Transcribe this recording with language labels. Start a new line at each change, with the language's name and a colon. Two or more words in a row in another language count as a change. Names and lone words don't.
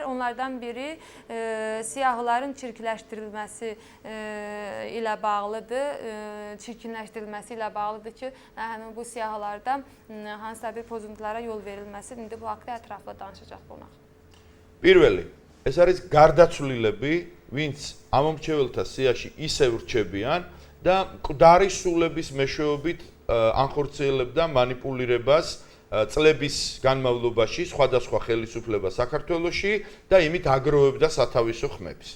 Azerbaijani: Onlardan biri siyahıların çirkləşdirilməsi ilə bağlıdır. Çirkinləşdirilməsi ilə bağlıdır ki, həmin bu siyahılarda hansısa bir pozuntulara yol verilməsi. İndi bu haqda ətraflı danışacaq qonaq.
Georgian: პირველი, ეს არის გარდაცვლილები, ვინც ამომრჩეველთა სიაში ისევ რჩებიან და მკვდარი სულების მეშვეობით ანხორციელებდა манипулირებას წლების განმავლობაში სხვადასხვა ხელისუფლება საქართველოში და იმით აგროვებდა სათავისო ხმებს.